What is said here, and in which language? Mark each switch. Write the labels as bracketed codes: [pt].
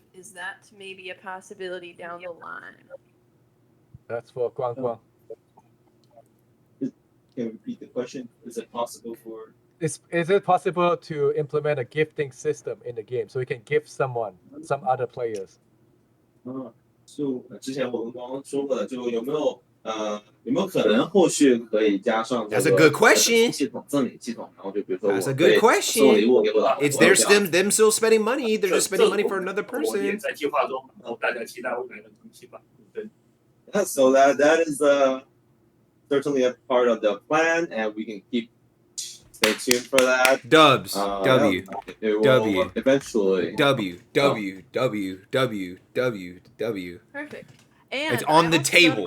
[en] Is that maybe a possibility down the line? That's for Guang Guang. Can you repeat the question? Is it possible for? Is it possible to implement a gifting system in the game so you can gift some other players? [zh] 就之前我跟光光说过的，就有没有可能后续可以加上这个 [en] That's a good question. [zh] 系统赠礼系统，然后就比如说 [en] That's a good question. [zh] 送礼物给我的， [en] It's them still spending money. They're just spending money for another person. [zh] 也在计划中，然后大家期待未来的东西吧。对。 [en] So that is certainly a part of the plan, and we can stay tuned for that. Dubs. W. Eventually. W. Perfect. And it's on the table.